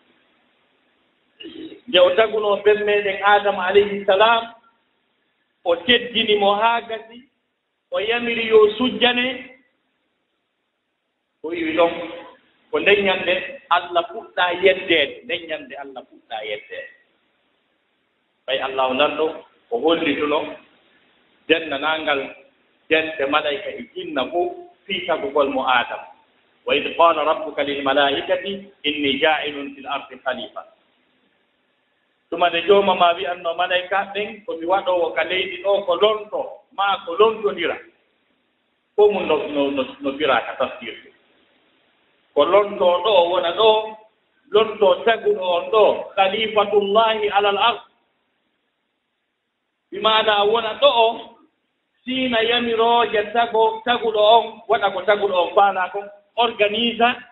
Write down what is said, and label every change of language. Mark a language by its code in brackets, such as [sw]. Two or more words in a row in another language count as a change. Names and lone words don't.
[ff] nde o taguno ɓen meɗen adama [ar] عليه السلام [ff] o teddini mo haa gasi o yamiri yo sujjane o wi ɗon ko ndeññande Allah fuɗɗa yeddeede ndeññande Allah fuɗɗa yeddeede ɓay Allah o nanɗo o hollituno dennanangal dente malayka e jinna fof fii tagugol mo adama [ar] وإذ قال ربك للملائكة إني جاعل في الأرض خليفة [ff] tuma nde jooma ma wi'anno malayka ɓen komi waɗowo ka leydi ɗo ko lonto ma ko lontodira fof mum no biraka tafsirde ko lonto ɗo wona ɗo lonto taguɗo on ɗo [ar] خليفة الله على الأرض [ff] bimaana wona ɗo o siina yamirooje taguɗo on waɗa ko taguɗo on faala kon organise